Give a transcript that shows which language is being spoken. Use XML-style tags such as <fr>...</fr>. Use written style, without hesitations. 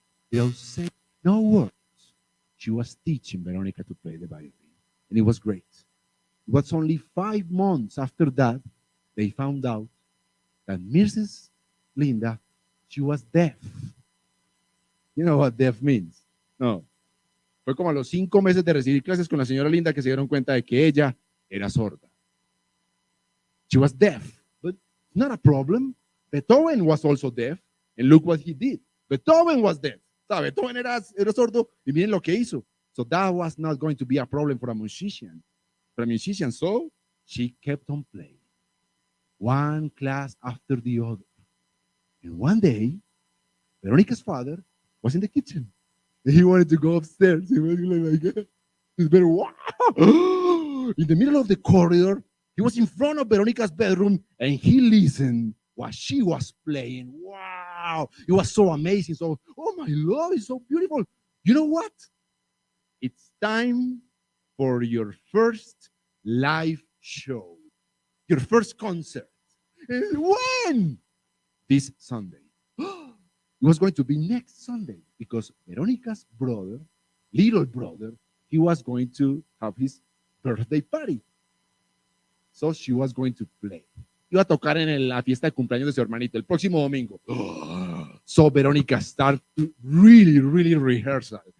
<en>Without saying no words, she was teaching Veronica to play the violin. And it was great. It was only 5 months after that, they found out that Mrs. Linda, she was deaf. You know what deaf means? No.</en> <es>Fue como a los 5 meses de recibir clases con la señora Linda que se dieron cuenta de que ella era sorda.</es> <en>She was deaf, but not a problem. Beethoven was also deaf, and look what he did. Beethoven was deaf.</en> <es>Beethoven era sordo, y miren lo que hizo.</es> <en>So that was not going to be a problem for a musician. So she kept on playing, one class after the other. And one day, Veronica's father was in the kitchen. He wanted to go upstairs. He was like, it's better. Wow. In the middle of the corridor, he was in front of Veronica's bedroom and he listened what she was playing. Wow. It was so amazing. So, oh my Lord, it's so beautiful. You know what? It's time for your first live show, your first concert. When? This Sunday. It was going to be next Sunday because Veronica's brother, little brother, he was going to have his birthday party. So she was going to play.</en> <es>Iba a tocar en la fiesta de cumpleaños de su hermanito el próximo domingo.</es> <en>So Veronica started to really rehearsal.</en>